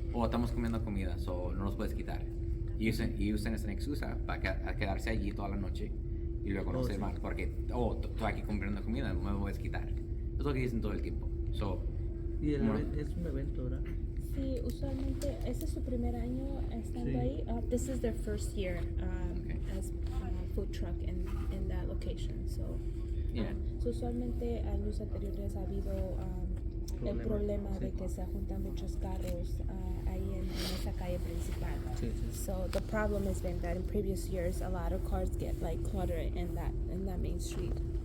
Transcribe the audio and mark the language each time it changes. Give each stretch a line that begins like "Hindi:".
Spanish: Estamos comiendo comida, no los puedes quitar. Y usan esa excusa para quedarse allí toda la noche y luego no se sí. van porque, estoy aquí comprando comida, no me puedes quitar. Es lo que dicen todo el tiempo. Y es un evento, ¿verdad? Sí, usualmente ese es su primer año estando Sí. ahí.
English: This is their first year Okay. as food truck in that location. So, Yeah.
Spanish: so usualmente años anteriores ha habido el problema de que se juntan muchos carros ahí en esa calle principal. Sí, sí.
English: So the problem has been that in previous years a lot of cars get like cluttered in that main street.